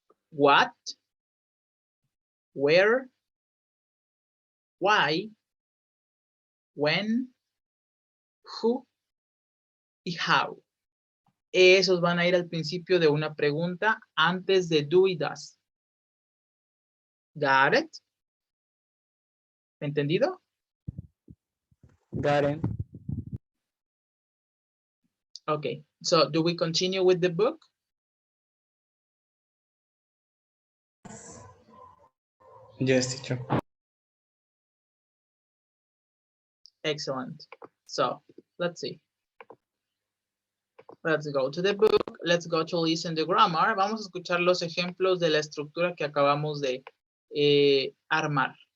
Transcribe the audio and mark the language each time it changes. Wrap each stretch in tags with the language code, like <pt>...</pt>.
<en>What, where, why, when, who y how.</en> <es>Esos van a ir al principio de una pregunta antes de do y does.</es> <en>Got it?</en> <es>¿Entendido?</es> <en>Got it. Okay, so do we continue with the book? Yes, teacher. Excellent. So, let's see. Let's go to the book. Let's go to listen the grammar.</en> <es>Vamos a escuchar los ejemplos de la estructura que acabamos de armar.</es>